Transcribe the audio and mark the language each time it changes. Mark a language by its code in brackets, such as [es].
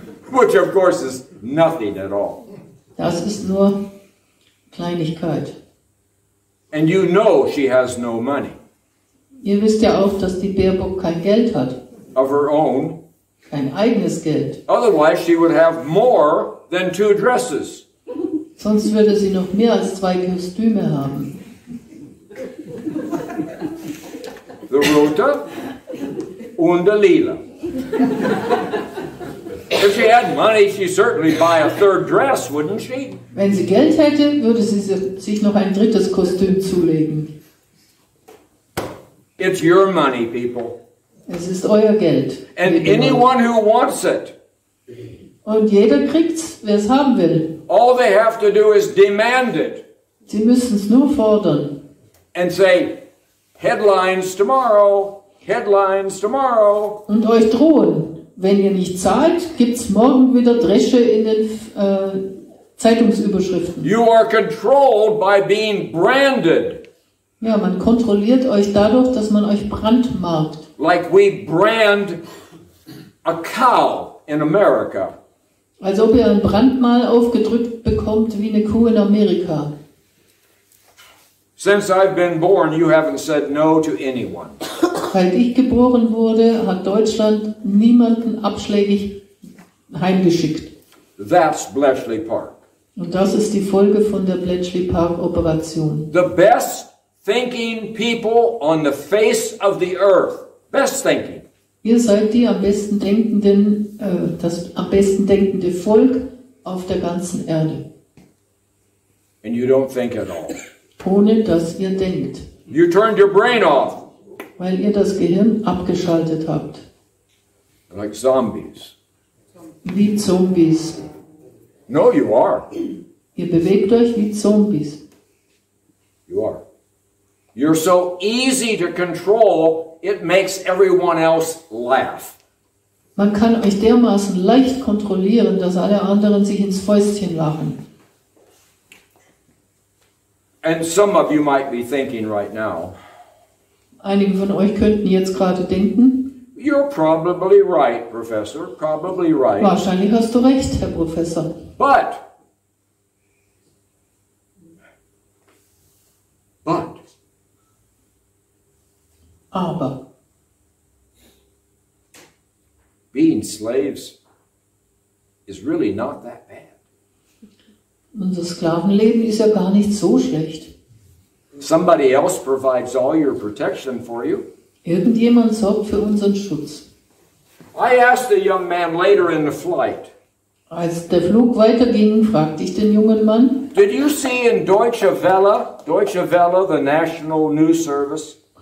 [en] Which of course is nothing at all. [de] Das ist nur Kleinigkeit. [en] And you know she has no money. [de] Ihr wisst ja auch, dass die Baerbock kein Geld hat. [en] Of her own. [de] Kein eigenes Geld. [en] Otherwise she would have more than 2 dresses. [de] Sonst würde sie noch mehr als 2 Kostüme haben. [en] The [de] rote und [en] the lila. If she had money, she'd certainly buy a 3rd dress, wouldn't she? [de] Wenn sie Geld hätte, würde sie sich noch ein 3. Kostüm zulegen. [en] It's your money, people. [de] Es ist euer Geld. [en] And anyone who wants it. [de] Und jeder kriegt's, wer es haben will. [en] All they have to do is demand it. [de] Sie müssen es nur fordern. [en] And say, headlines tomorrow, headlines tomorrow. [de] Und euch drohen. Wenn ihr nicht zahlt, gibt's morgen wieder Dresche in den Zeitungsüberschriften. [en] You are controlled by being branded. [de] Ja, man kontrolliert euch dadurch, dass man euch brandmarkt. [en] Like we brand a cow in America. [de] Als ob ihr ein Brandmal aufgedrückt bekommt wie eine Kuh in Amerika. [en] Since I've been born, you haven't said no to anyone. [de] Seit ich geboren wurde, hat Deutschland niemanden abschlägig heimgeschickt. [en] That's Bletchley Park. [de] Und das ist die Folge von der Bletchley Park Operation. [en] The best thinking people on the face of the earth. Best thinking. [de] Ihr seid die am besten denkenden, das am besten denkende Volk auf der ganzen Erde. [en] And you don't think at all. [de] Ohne dass ihr denkt. [en] You turned your brain off. [de] Weil ihr das Gehirn abgeschaltet habt. [en] Like zombies. [de] Wie Zombies. [en] No, you are. [de] Ihr bewegt euch wie Zombies. [en] You are. You're so easy to control, it makes everyone else laugh. [de] Man kann euch dermaßen leicht kontrollieren, dass alle anderen sich ins Fäustchen lachen. [en] And some of you might be thinking right now, [de] Einige von euch könnten jetzt gerade denken, [en] you're probably right, Professor, probably right. [de] Wahrscheinlich hast du recht, Herr Professor. [en] But [de] Aber [en] being slaves is really not that bad. [de] unser Sklavenleben ist ja gar nicht so schlecht. [en] Somebody else provides all your protection for you. [de] Irgendjemand sorgt für unseren Schutz. [en] I asked the young man later in the flight, [de] Als der Flug weiterging, fragte ich den jungen Mann, [en] did you see in Deutsche Welle, the national news service,